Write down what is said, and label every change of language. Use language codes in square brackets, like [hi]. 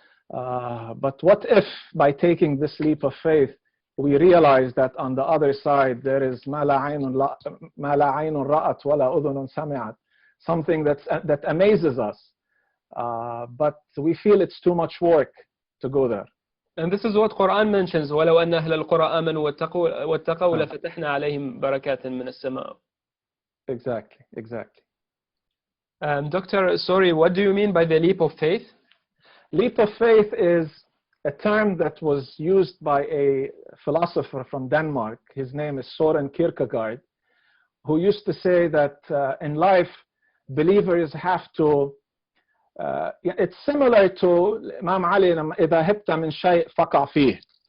[en] But what if by taking this leap of faith, we realize that on the other side there is [ar] ما لا عين رأت ولا أذن سمعت, [en] something that amazes us. But we feel it's too much work to go there. And this is what Quran mentions. [ar] ولو أن أهل القرى آمنوا واتقوا لفتحنا عليهم بركات من السماء. [en] Exactly. Doctor, sorry, what do you mean by the leap of faith? Leap of faith is a term that was used by a philosopher from Denmark. His name is Søren Kierkegaard, who used to say that in life, believers have to it's similar to Imam Ali [ar] إذا هبت من شيء فقع فيه.